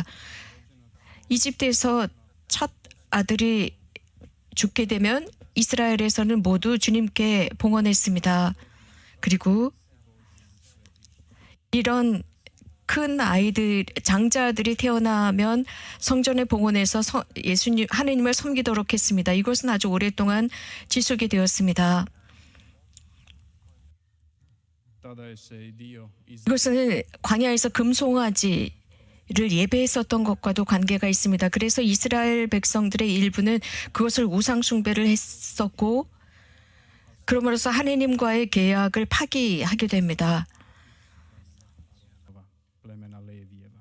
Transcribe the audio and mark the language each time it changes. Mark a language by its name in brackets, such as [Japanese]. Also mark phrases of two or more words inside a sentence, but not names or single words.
[Korean] 이집트에서 첫 아들이 죽게 되면 이스라엘에서는 모두 주님께 봉헌했습니다. 그리고 이런 큰 아이들, 장자들이 태어나면 성전에 봉헌해서 예수님, 하느님을 섬기도록 했습니다. 이것은 아주 오랫동안 지속이 되었습니다. [Croatian] Tada je se i dio iz [Korean] 이것은 광야에서 금송아지를 예배했었던 것과도 관계가 있습니다. 그래서 이스라엘 백성들의 일부는 그것을 우상 숭배를 했었고 그러므로서 하느님과의 계약을 파기하게 됩니다. [Croatian] plemena Levijeva.